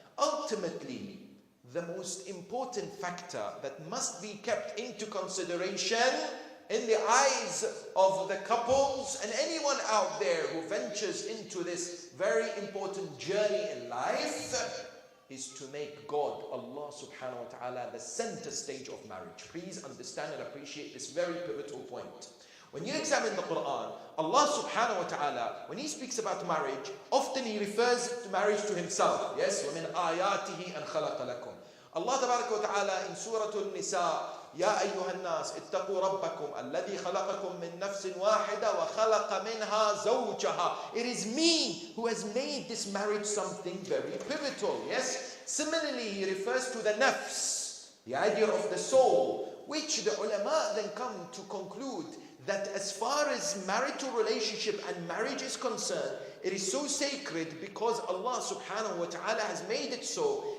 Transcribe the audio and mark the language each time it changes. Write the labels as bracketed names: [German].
[English] Ultimately, the most important factor that must be kept into consideration in the eyes of the couples and anyone out there who ventures into this very important journey in life is to make God, Allah subhanahu wa ta'ala, the center stage of marriage. Please understand and appreciate this very pivotal point. When you examine the Quran, Allah subhanahu wa ta'ala, when He speaks about marriage, often He refers to marriage to Himself. Yes, [Arabic] وَمِنْ آيَاتِهِ أَنْ خَلَقَ لَكُمْ. [English] Allah tabarak wa ta'ala in Surah An-Nisa, [Arabic] يَا أَيُّهَا النَّاسِ اتَّقُوا رَبَّكُمْ الَّذِي خَلَقَكُمْ مِنْ نَفْسٍ وَاحِدَةٍ وَخَلَقَ مِنْهَا زَوْجَهَا. [English] It is me who has made this marriage something very pivotal. Yes? Similarly, He refers to the nafs, the idea of the soul, which the ulama then come to conclude that as far as marital relationship and marriage is concerned, it is so sacred because Allah subhanahu wa ta'ala has made it so.